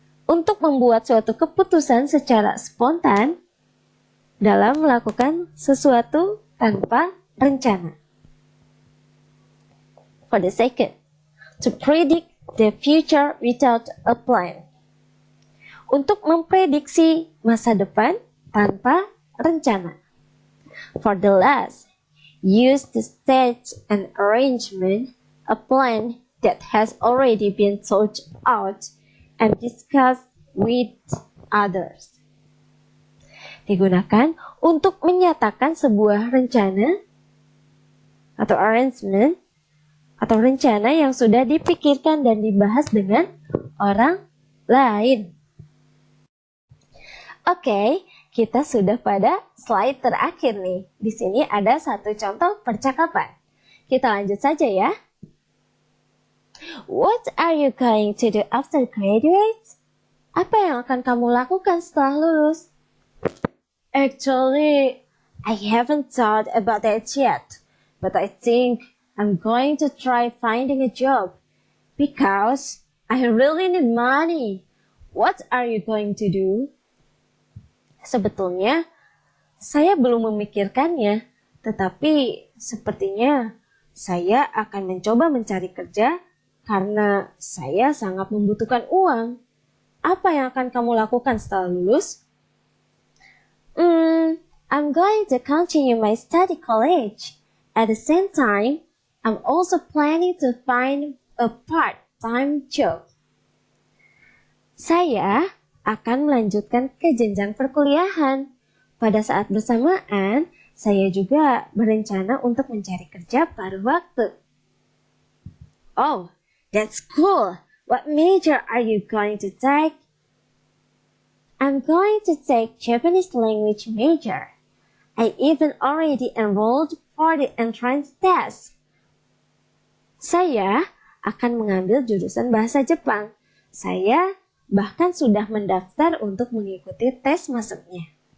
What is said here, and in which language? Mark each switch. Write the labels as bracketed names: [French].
[Indonesian] Untuk membuat suatu keputusan secara spontan dalam melakukan sesuatu tanpa rencana. [English] For the second, to predict the future without a plan. [Indonesian] Untuk memprediksi masa depan tanpa rencana. [English] For the last, use the state and arrangement a plan that has already been thought out and discussed with others. [Indonesian] Digunakan untuk menyatakan sebuah rencana atau arrangement atau rencana yang sudah dipikirkan dan dibahas dengan orang lain. Oke, kita sudah pada slide terakhir nih. Di sini ada satu contoh percakapan. Kita lanjut saja ya. [English] What are you going to do after graduate? [Indonesian] Apa yang akan kamu lakukan setelah lulus? [English] Actually, I haven't thought about that yet, but I think I'm going to try finding a job because I really need money. What are you going to do? [Indonesian] Sebetulnya, saya belum memikirkannya, tetapi sepertinya saya akan mencoba mencari kerja karena saya sangat membutuhkan uang. Apa yang akan kamu lakukan setelah lulus? [English] I'm going to continue my study college. At the same time, I'm also planning to find a part-time job. [Indonesian] Saya akan melanjutkan ke jenjang perkuliahan. Pada saat bersamaan, saya juga berencana untuk mencari kerja paruh waktu. [English] Oh, that's cool. What major are you going to take? I'm going to take Japanese language major. I even already enrolled for the entrance test. [Indonesian] Saya akan mengambil jurusan bahasa Jepang. Saya bahkan sudah mendaftar untuk mengikuti tes masuknya.